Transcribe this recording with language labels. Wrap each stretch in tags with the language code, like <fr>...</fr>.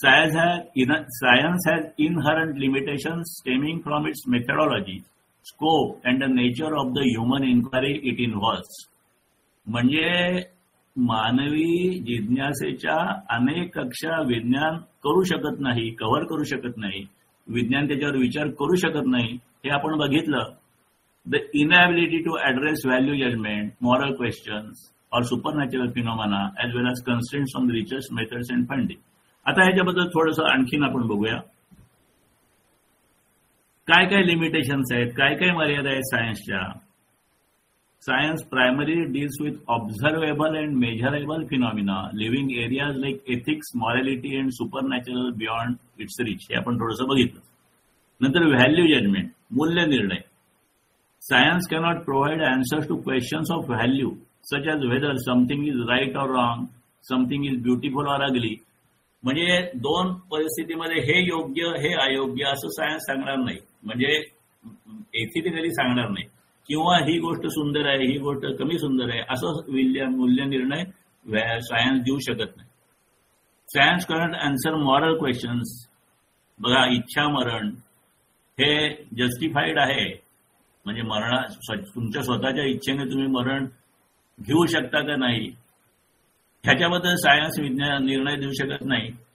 <en>Science has inherent limitations stemming from its methodology, scope and the nature of the human inquiry it involves.</en> <mr>म्हणजे मानवी जिज्ञासेच्या अनेक कक्षा विज्ञान करू शकत नाही, कव्हर करू शकत नाही. विज्ञान त्याच्यावर विचार करू शकत नाही, हे आपण बघितलं.</mr> <en>The inability to address value judgment, moral questions, or supernatural phenomena, as well as constraints on the research methods and funding.</en> <mr>आता ह्याच्याबद्दल थोडंसं आणखीन आपण बघूया. काय काय लिमिटेशन्स आहेत, काय काय मर्यादा आहेत सायन्सच्या.</mr> <en>Science primary deals with observable and measurable phenomena, leaving areas like ethics, morality and supernatural beyond its reach.</en> <mr>हे आपण थोडंसं बघितलं. नंतर व्हॅल्यू जजमेंट, मूल्य निर्णय.</mr> <en>Science cannot provide answers to questions of value, such as whether something is right or wrong, something is beautiful or ugly.</en> <mr>म्हणजे दोन परिस्थितीमध्ये हे योग्य हे अयोग्य असं सायन्स सांगणार नाही, म्हणजे एथिकली सांगणार नाही, किंवा ही गोष्ट सुंदर आहे, ही गोष्ट कमी सुंदर आहे असं मूल्य निर्णय सायन्स देऊ शकत नाही.</mr> <en>Science cannot answer moral questions.</en> <mr>बघा, इच्छा मरण हे जस्टिफाईड आहे, म्हणजे तुमच्या स्वतःच्या इच्छेने तुम्ही मरण घेऊ शकता का नाही ह्याच्याबद्दल सायन्स विज्ञान निर्णय देऊ शकत नाही.</mr>